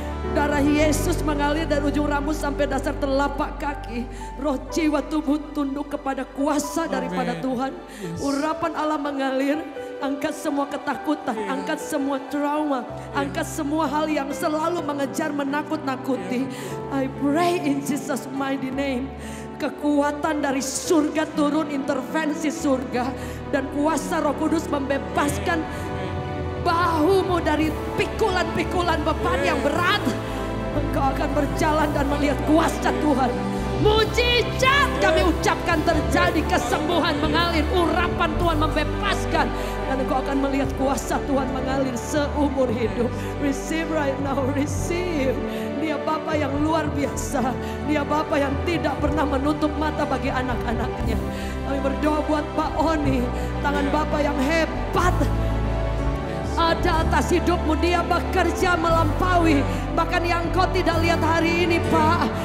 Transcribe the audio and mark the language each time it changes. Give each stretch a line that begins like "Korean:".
Indonesian: Darah Yesus mengalir dari ujung rambut sampai dasar telapak kaki. Roh jiwa tubuh tunduk kepada kuasa daripada Tuhan. Urapan Allah mengalir. Angkat semua ketakutan, angkat semua trauma, angkat semua hal yang selalu mengejar, menakut-nakuti.
English: I pray in Jesus mighty name.
Indonesian: Kekuatan dari surga turun, intervensi surga. Dan kuasa Roh Kudus membebaskan bahumu dari pikulan-pikulan beban yang berat. Engkau akan berjalan dan melihat kuasa Tuhan. Mujizat kami ucapkan terjadi, kesembuhan mengalir, urapan Tuhan membebaskan. Dan engkau akan melihat kuasa Tuhan mengalir seumur hidup.
English: Receive right now, receive.
Indonesian: Dia Bapa yang luar biasa. Dia Bapa yang tidak pernah menutup mata bagi anak-anaknya. Kami berdoa buat Pak Oni, tangan Bapa yang hebat ada atas hidupmu. Dia bekerja melampaui bahkan yang engkau tidak lihat hari ini, Pak.